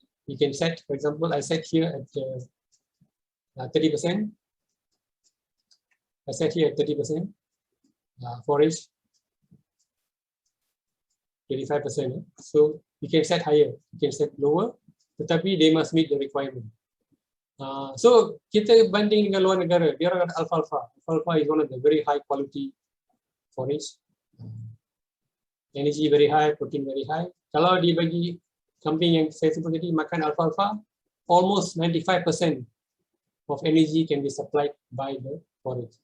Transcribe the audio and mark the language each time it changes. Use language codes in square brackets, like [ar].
[en] You can set, for example, I set here at 30%. I set here at 30%. Forage. 25%. So you can set higher, you can set lower, [ms] tetapi [en] they must meet the requirement. [ms] So kita banding dengan luar negara, dia orang ada alfalfa. [en] Alfalfa is one of the very high quality forage. Energy very high, protein very high. [ms] Kalau dia bagi kambing yang saya sebut tadi makan alfalfa, [en] almost 95% of energy can be supplied by the forage.